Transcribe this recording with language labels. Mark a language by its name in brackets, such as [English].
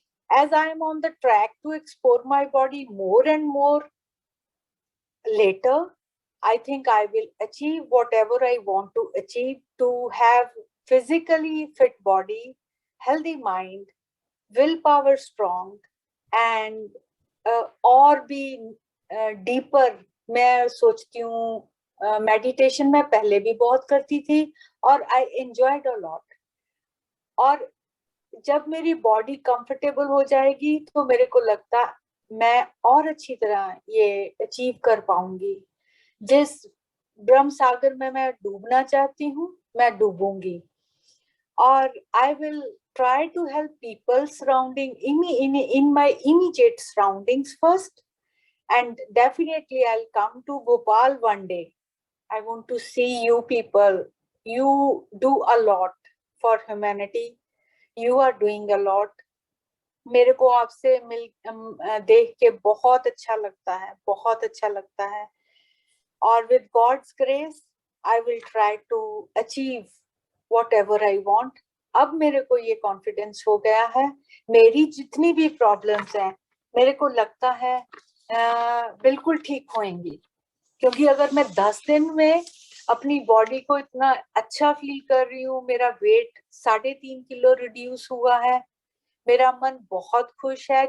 [English] As I am on the track to explore my body more and more later, I think I will achieve whatever I want to achieve, to have physically fit body, healthy mind, willpower strong, and [Hindi] और भी [English] deeper. [Hindi] मैं सोचती हूँ meditation मैं पहले भी बहुत करती थी और [English] I enjoyed a lot. [Hindi] और जब मेरी बॉडी कंफर्टेबल हो जाएगी तो मेरे को लगता मैं और अच्छी तरह ये अचीव कर पाऊंगी. जिस ब्रह्म सागर में मैं डूबना चाहती हूँ, मैं डूबूंगी. [English] और I will try to help people surrounding in my immediate surroundings first, and definitely I'll come to Bhopal one day. I want to see you people. You do a lot for humanity. You are doing a lot. [Hindi] मेरे को आपसे देख के बहुत अच्छा लगता है, बहुत अच्छा लगता है. [English] और with God's grace, I will try to achieve whatever I want. [Hindi] अब मेरे को ये कॉन्फिडेंस हो गया है. मेरी जितनी भी प्रॉब्लम्स हैं, मेरे को लगता है बिल्कुल ठीक होंगी. क्योंकि अगर मैं 10 दिन में अपनी बॉडी को इतना अच्छा फील कर रही हूँ, मेरा वेट 3.5 किलो रिड्यूस हुआ है, मेरा मन बहुत खुश है.